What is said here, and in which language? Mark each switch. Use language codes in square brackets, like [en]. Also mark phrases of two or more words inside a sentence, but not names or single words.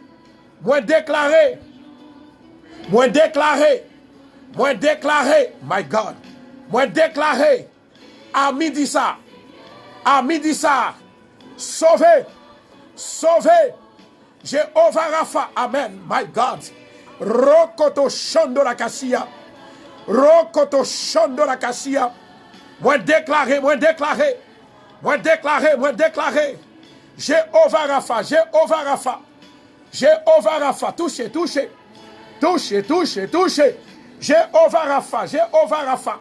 [fr] Moi déclaré. [en] My God. [fr] Moi déclaré. À midi ça. Sauvez. Jéhovah Rapha. Amen. [en] My God. Rokoto shondo la kassia. [fr] Moi déclaré. Jéhovah Rapha. Touchez. Jéhovah Rapha.